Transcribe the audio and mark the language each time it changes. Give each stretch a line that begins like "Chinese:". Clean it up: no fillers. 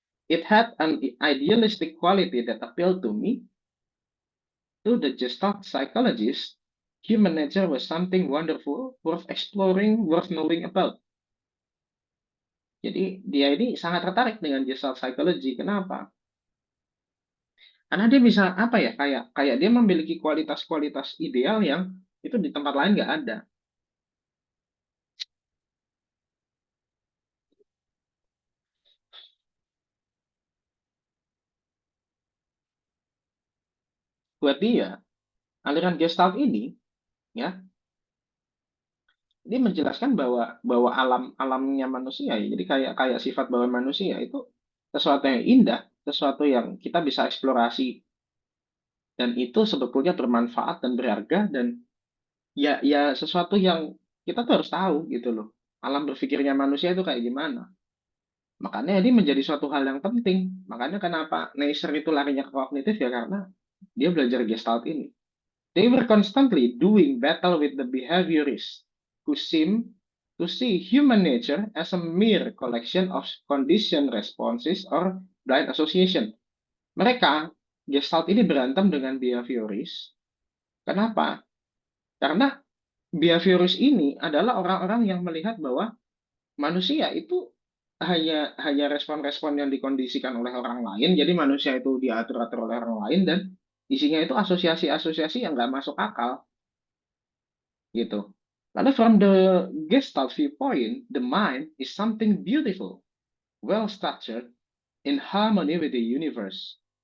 English: It had an idealistic quality that appealed to me. To the Gestalt psychologist, human nature was something wonderful, worth exploring, worth knowing about.
Indonesian: Jadi dia ini sangat tertarik dengan Gestalt psychology. Kenapa? Karena dia bisa apa ya? Kayak kayak dia memiliki kualitas-kualitas ideal yang itu di tempat lain nggak ada. Buat dia, aliran Gestalt ini ya, ini menjelaskan bahwa alamnya manusia ya. Jadi kayak kayak sifat bawah manusia itu sesuatu yang indah, sesuatu yang kita bisa eksplorasi dan itu sebetulnya bermanfaat dan berharga dan ya sesuatu yang kita tuh harus tahu gitu loh. Alam berpikirnya manusia itu kayak gimana. Makanya ini menjadi suatu hal yang penting. Makanya kenapa Neisser itu larinya ke kognitif ya karena dia belajar Gestalt ini.
English: They were constantly doing battle with the behaviorists who seem to see human nature as a mere collection of conditioned responses or blind association.
Indonesian: Mereka, Gestalt ini berantem dengan behaviorist. Kenapa? Karena behaviorist ini adalah orang-orang yang melihat bahwa manusia itu hanya respon-respon yang dikondisikan oleh orang lain. Jadi manusia itu diatur-atur oleh orang lain dan isinya itu asosiasi-asosiasi yang nggak masuk akal gitu. Lalu
English: from the Gestalt viewpoint, the mind is something beautiful, well structured, in harmony with the universe.